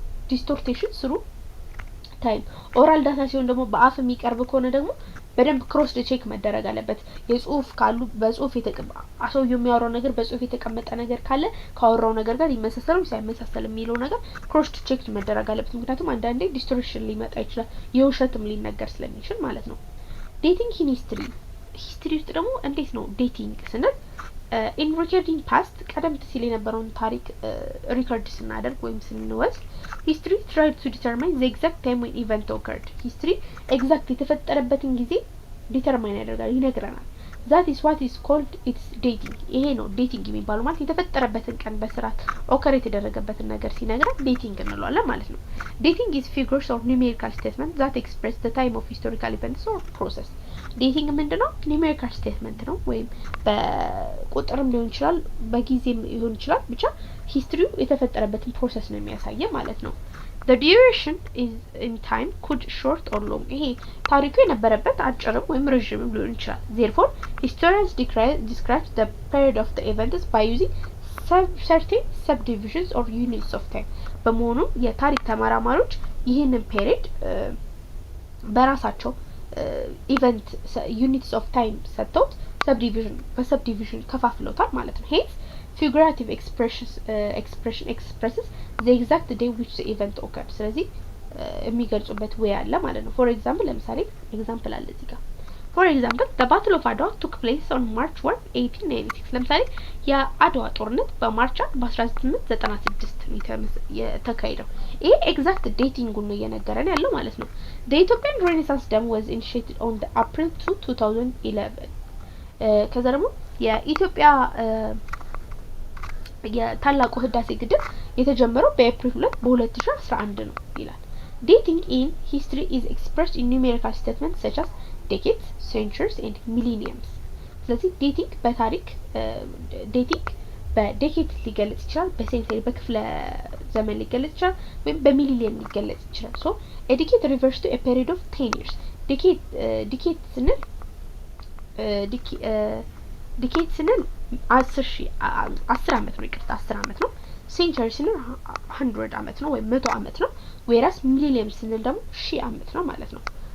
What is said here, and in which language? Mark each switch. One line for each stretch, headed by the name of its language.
English: distortion through time oral data
Amharic: ሲሆን ደግሞ በአፍ የሚቀርብ ከሆነ ደግሞ በደንብ ክሮስ ቼክ መደረግ አለበት የጽሁፍ ካሉ በጽሁፍ አሰው የሚያወራው ነገር በጽሁፍ የተቀመጠ ነገር ካለ ካወራው ነገር ጋር ይመሳሰል ወይ ሳይመሳሰል የሚለው ነገር ክሮስ ቼክ መደረግ አለበት ምክንያቱም አንዳንዴ ዲስቶርሽን ሊመጣ ይችላል የውሸትም ሊነገር ስለሚችል ማለት ነው ዴቲንግ ኢን ሂስትሪ ውስጥ ደግሞ እንዴት ነው ዴቲንግ ስንል
English: in recording past
Amharic: ቀደም ሲል የነበረውን ታሪክ ሪከርድ ስናደርግ ወይም ስንወስድ
English: history tried to determine the exact time when event occurred. history exact
Amharic: የተፈጠረበትን ጊዜ ዲተርማይን ያደርጋል ይነግረናል።
English: that is what is called its dating.
Amharic: ይሄ ነው ዴቲንግ የሚባለው ማለት የተፈጠረበትን ቀን በስርዓት ኦከር የተደረገበትን ነገር ሲነግረን ዴቲንግ እንለዋለን ማለት ነው።
English: dating is figures or numerical statements that express the time of historical events or process.
Amharic: ዴቲንግ ምንድነው? ኒሜሪካል ስቴትመንት ነው ወይም በቁጥርም ሊሆን ይችላል በጊዜም ሊሆን ይችላል ብቻ ሂስትሪው የተፈጠረበትን ፕሮሰስ ነው የሚያሳየው ማለት ነው።
English: the duration is in time could short or long.
Amharic: ይሄ ታሪኩ የነበረበት አጭርም ወይም ረጅምም ሊሆን ይችላል።
English: therefore historians describe the period of the events by using certain subdivisions or units of time.
Amharic: በመሆኑ የታሪክ ተመራማሪዎች ይህንን ፔሪድ በራሳቸው ኢቨንት ዩኒትስ ኦፍ ታይም ሰጥተውት በሰብዲቪዥን ከፋፍለውታል ማለት ነው። ሄንስ
English: figurative expression expresses the exact day which the event occurred.
Amharic: ስለዚህ የሚገልጹበት ወይ አለ ማለት ነው።
English: for example
Amharic: ለምሳሌ ኤግዛምፕል አለ እዚህ ጋር
English: for example the battle of Adwa took place on March 1 1896.
Amharic: ለምሳሌ የአድዋ ጦርነት በማርች 1896 የተካሄደው ይሄ ኤግዛክት ዴቲንግ ነው እየነገረን ያለው ማለት ነው።
English: the Ethiopian Renaissance dam was initiated on the April 2 2011.
Amharic: ከዛ ደግሞ የኢትዮጵያ የታላቁ ህዳሴ ግድብ የተጀመረው በኤፕሪል 2 በ2011 ነው ይላል።
English: dating in history is expressed in numerical statements such as decades, centuries and millenniums.
Amharic: ስለዚህ ዴቲንግ በታሪክ ዴቲንግ በዴኬድ ሊገለጽ ይችላል፣ በሴንቸሪ በክፍለ ዘመን ሊገለጽ ይችላል ወይም በሚሊኒየም ሊገለጽ ይችላል።
English: so a decade refers to a period of 10 years.
Amharic: decade ስንል ዲኬድ ስንል 10 አመት ነው ይቅርታ 10 አመት ነው። ሴንቸሪ ስንል 100 አመት ነው ወይም 100 አመት ነው። whereas millennium ስንል ደግሞ 1000 አመት ነው ማለት ነው።